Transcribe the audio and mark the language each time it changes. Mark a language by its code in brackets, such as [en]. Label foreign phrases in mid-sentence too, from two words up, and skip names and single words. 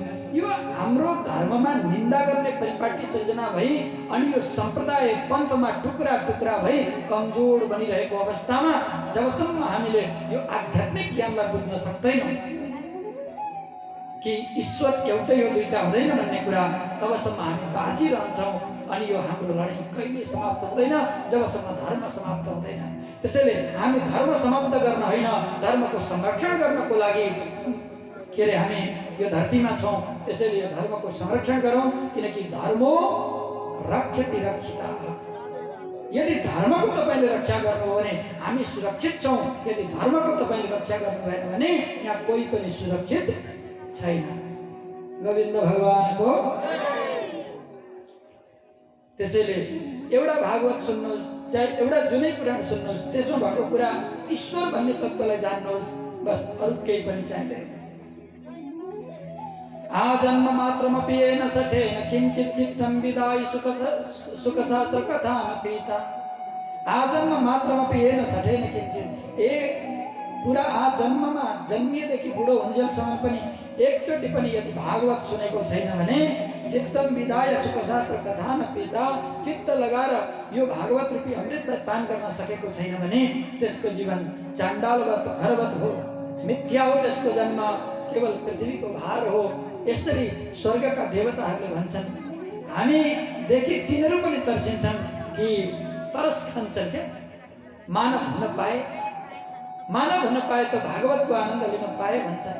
[ne] यो हाम्रो धर्ममा निन्दा गर्ने परिपाटी सृजना भई अनि यो सम्प्रदाय पन्थमा टुक्रा टुक्रा भई कमजोर बनिरहेको अवस्थामा जबसम्म हामीले यो आध्यात्मिक ज्ञानलाई बुझ्न सक्दैनौँ कि ईश्वर एउटै हो, दुईटा हुँदैन भन्ने कुरा, तबसम्म हामी बाजिरहन्छौँ। अनि यो हाम्रो लडाइँ कहिले समाप्त हुँदैन जबसम्म धर्म समाप्त हुँदैन। त्यसैले हामी धर्म समाप्त गर्न होइन, धर्मको संरक्षण गर्नको लागि के अरे हामी यो धरतीमा छौँ। त्यसैले यो धर्मको संरक्षण गरौँ, किनकि [sa] धर्मो रक्षति रक्षिता। [ne] यदि धर्मको तपाईँले रक्षा गर्नुभयो भने हामी सुरक्षित छौँ, यदि धर्मको तपाईँले रक्षा गर्नु भएन भने यहाँ कोही पनि सुरक्षित छैन। गोविन्द भगवानको। त्यसैले एउटा भागवत सुन्नुहोस्, चाहे एउटा जुनै पुराण सुन्नुहोस्, त्यसमा भएको कुरा ईश्वर भन्ने तत्त्वलाई जान्नुहोस्, बस अरू केही पनि चाहिँदैन। [sa] आजन्म मात्रमपि येन सठेन किञ्चित् चित्तं विदाय सुखशास्त्र कथाम पीता। आजन्म मात्रमपि येन सठेन किञ्चित्, [ne] पुरा आजन्ममा जन्मिएदेखि बुढो हुन्जेलसम्म पनि एकचोटि पनि यदि भागवत सुनेको छैन भने [sa] चित्तम विदाय सुखशास्त्र कथा न पिता, [ne] चित्त लगाएर यो भागवत रूपी अमृतलाई पान गर्न सकेको छैन भने त्यसको जीवन चाण्डालवत घरवत हो, मिथ्या हो, त्यसको जन्म केवल पृथ्वीको भार हो। यसरी स्वर्गका देवताहरूले भन्छन्। हामीदेखि तिनीहरू पनि तर्सिन्छन् कि तरस खान्छन् क्या, मानव हुन पाए त भागवतको आनन्द लिन पाए भन्छन्।